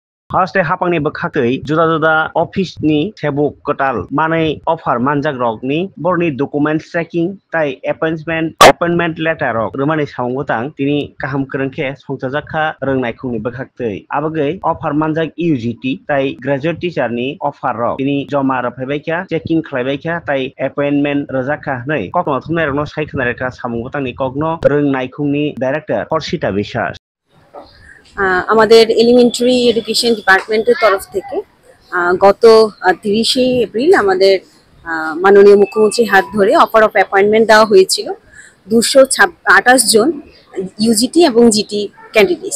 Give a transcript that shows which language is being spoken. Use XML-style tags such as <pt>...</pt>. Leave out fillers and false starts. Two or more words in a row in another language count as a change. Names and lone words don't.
<trp>Haste hapangni bakhatui juda juda office ni sebuk kotal manai offer manjak rok ni borni</trp> <en>document checking</en> <trp>tai</trp> <en>appointment letter</en> <trp>rok rumani samungutang tini kaham krengkhe songchajakha rwngnai khungni bakhaktui abagai offer manjak UGT tai</trp> <en>graduate teacher</en> <trp>ni offer rok tini joma raphaibaikhya checking khlaibaikha tai appointment rwjakha hnai kokno thumnai rokno saikhnai rekha samungutang ni kokno rwngnai khungni director Horshita Biswas</trp> <bn>আমাদের</bn> <en>elementary education department's</en> <bn>তরফ থেকে গত 30শে এপ্রিল আমাদের মাননীয় মুখ্যমন্ত্রীর হাত ধরে</bn> <en>offer of appointment</en> <bn>দেওয়া হয়েছিল 228 জন ইউজিটি এবং</bn> <en>GT candidates.</en>